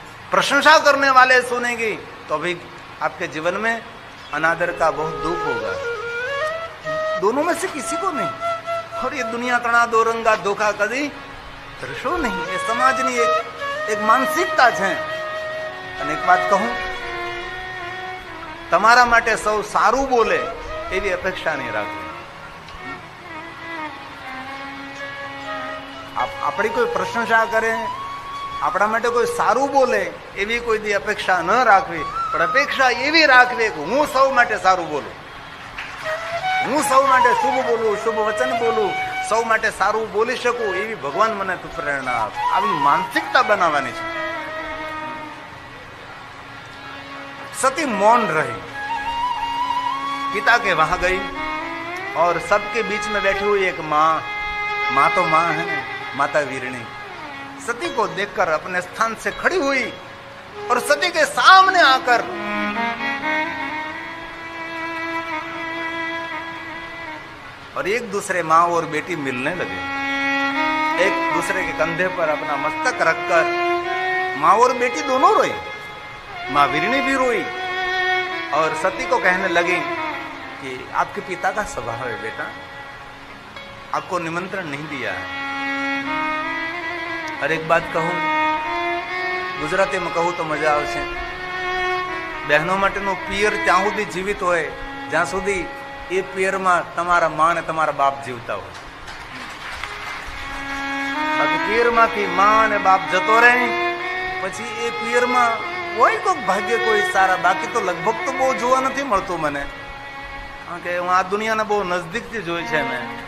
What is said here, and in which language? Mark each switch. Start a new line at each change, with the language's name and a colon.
Hindi: प्रशंसा करने वाले सुनेंगे तो भी आपके जीवन में अनादर का बहुत दुख होगा. दोनों में से किसी को नहीं. और ये दुनिया तणा दो रंगा धोखा कभी दर्शो नहीं. ये समाजनी एक मानसिकता है.
Gujarati: અને એક વાત કહું, તમારા માટે સૌ સારું બોલે એવી અપેક્ષા નહીં રાખવી. આપણી કોઈ પ્રશંસા કરે, આપણા માટે કોઈ સારું બોલે એવી કોઈ દી અપેક્ષા ન રાખવી, પણ અપેક્ષા એવી રાખવી કે હું સૌ માટે સારું બોલું, હું સૌ માટે શુભ બોલું, શુભ વચન બોલું, સૌ માટે સારું બોલી શકું, એવી ભગવાન મને પ્રેરણા આપે. આવી માનસિકતા બનાવવાની છે.
Hindi: सती मौन रही, पिता के वहां गई और सबके बीच में बैठी हुई एक माँ, माँ तो माँ है, माता वीरणी, सती को देखकर अपने स्थान से खड़ी हुई और सती के सामने आकर और एक दूसरे माँ और बेटी मिलने लगे. एक दूसरे के कंधे पर अपना मस्तक रखकर माँ और बेटी दोनों रोई. माँ वीरणी भी रोई और सती को कहने लगी कि आपके पिता का स्वभाव है बेटा, आपको निमंत्रण नहीं दिया है. और एक बात कहूं, गुजराती में कहूं तो
Gujarati: मजा आवशे, बहनों माटेનું પિયર ત્યાં સુધી જીવિત હોય જ્યાં સુધી એ પિયરમાં તમારા માં અને તમારા બાપ જીવતા હોય. બાકી પિયરમાંથી માં અને બાપ જતો રહે પછી એ પિયરમાં કોઈ કોઈક ભાગ્ય કોઈ સારા, બાકી તો લગભગ તો બહુ જોવા નથી મળતું મને, કારણ કે હું આ દુનિયાને બહુ નજદીકથી જોઈ છે મેં.